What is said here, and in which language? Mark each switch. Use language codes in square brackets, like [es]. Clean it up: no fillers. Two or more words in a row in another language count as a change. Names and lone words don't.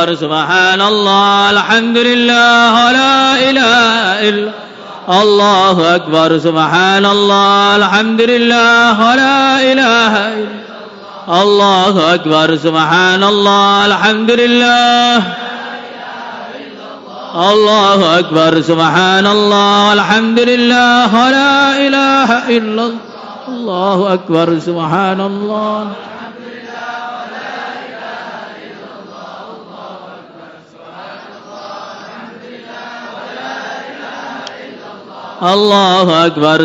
[ar] سبحان الله الحمد لله ولا إله إلا الله أكبر. سبحان الله الحمد لله ولا إله إلا الله أكبر. سبحان الله الحمد لله الله أكبر. سبحان الله الحمد لله ولا إله إلا الله الله أكبر. سبحان الله الله أكبر.